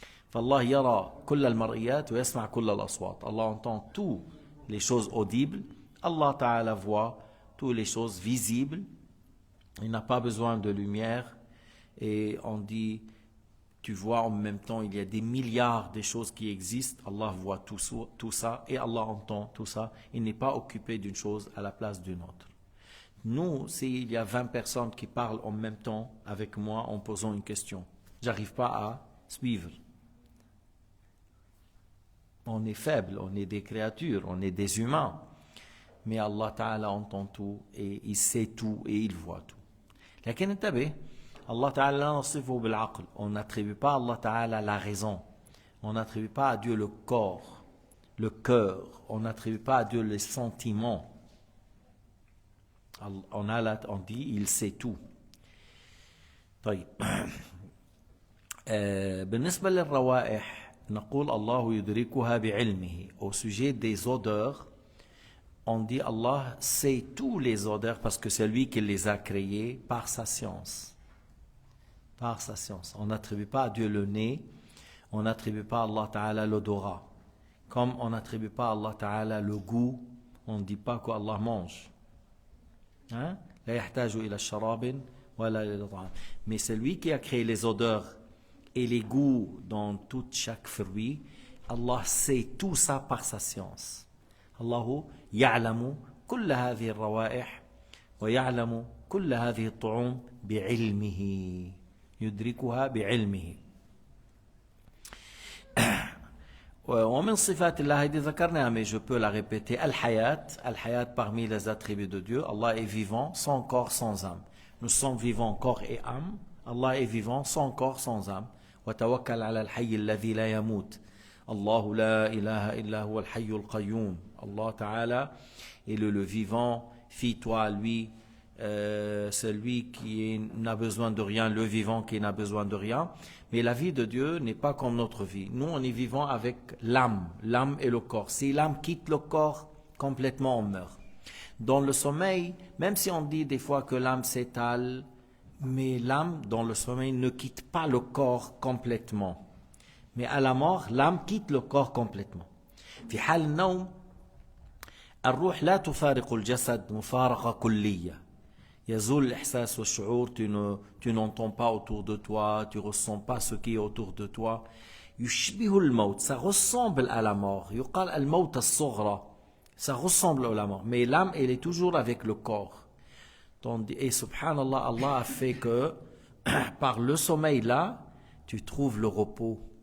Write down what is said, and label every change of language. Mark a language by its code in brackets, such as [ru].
[ar] فالله يرى كل المرئيات ويسمع كل الأصوات. [fr] Allah entend toutes les choses audibles. Allah Ta'ala voit toutes les choses visibles. Il n'a pas besoin de lumière. Et on dit, tu vois en même temps, il y a des milliards de choses qui existent. Allah voit tout ça et Allah entend tout ça. Il n'est pas occupé d'une chose à la place d'une autre. Nous, s'il y a 20 personnes qui parlent en même temps avec moi en posant une question, j'arrive pas à suivre. On est faible, on est des créatures, on est des humains. Mais Allah Ta'ala entend tout et il sait tout et il voit tout. [ar] لكن انتبه, Allah Ta'ala نصفه بالعقل. [fr] On n'attribue pas à Allah Ta'ala la raison. On n'attribue pas à Dieu le corps, le cœur. On n'attribue pas à Dieu les sentiments. On dit, il sait tout. [ar] طيب. بالنسبة للروائح نقول الله يدركها بعلمه. [fr] Au sujet des odeurs, on dit Allah sait tous les odeurs parce que c'est lui qui les a créés par sa science. Par sa science. On n'attribue pas à Dieu le nez, on n'attribue pas à Allah Ta'ala l'odorat. Comme on n'attribue pas à Allah Ta'ala le goût, on ne dit pas qu'Allah mange. Hein? [ar] لا يحتاج إلى شراب ولا إلى طعام. [fr] Mais c'est lui qui a créé les odeurs et les goûts dans tout chaque fruit. Allah sait tout ça par sa science. [ar] الله يعلم كل هذه الروائح ويعلم كل هذه الطعوم بعلمه يدركها بعلمه. ومن صفات الله هذه ذكرناها [fr] mais je peux la répéter. Al-Hayat parmi les attributs de Dieu. Allah est vivant sans corps, sans âme. Nous sommes vivants corps et âme. Allah est vivant sans corps, sans âme. [ar] وتوكل على الحي الذي لا يموت. الله لا إله إلا هو الحي القيوم. [fr] Allah Ta'ala est le vivant. Fie-toi à lui, celui qui n'a besoin de rien, le vivant qui n'a besoin de rien. Mais la vie de Dieu n'est pas comme notre vie. Nous, on est vivant avec l'âme et le corps. Si l'âme quitte le corps, complètement on meurt. Dans le sommeil, même si on dit des fois que l'âme s'étale, mais l'âme dans le sommeil ne quitte pas le corps complètement. Mais à la mort, l'âme quitte le corps complètement. [ar] في حال النوم الروح لا تفارق الجسد مفارقة كلية. يزول الإحساس والشعور, [fr] tu n'entends pas autour de toi, tu ressens pas ce qui est autour de toi. [ar] يشبه الموت, [fr] ça ressemble à la mort. [ar] يقال الموت الصغرى, [fr] ça ressemble à la mort. Mais l'âme, elle est toujours avec le corps. Et subhanallah, Allah a fait que par le sommeil là, tu trouves le repos.